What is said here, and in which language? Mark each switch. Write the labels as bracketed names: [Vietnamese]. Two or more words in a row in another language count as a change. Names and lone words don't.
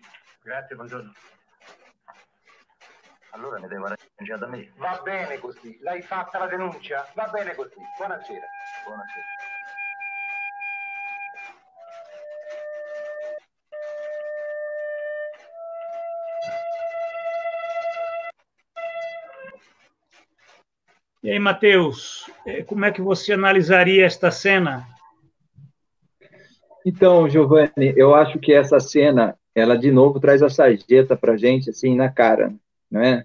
[Italian] Grazie, buongiorno. Allora ne devo arrangiare da me. Va bene così. L'hai fatta la denuncia? Va bene così. Buonasera. Buonasera. [Portuguese] E aí, Matheus, como é que você analisaria esta cena? Então, Giovanni, eu acho que essa cena, ela de novo traz a sarjeta para a gente, assim, na cara, não é?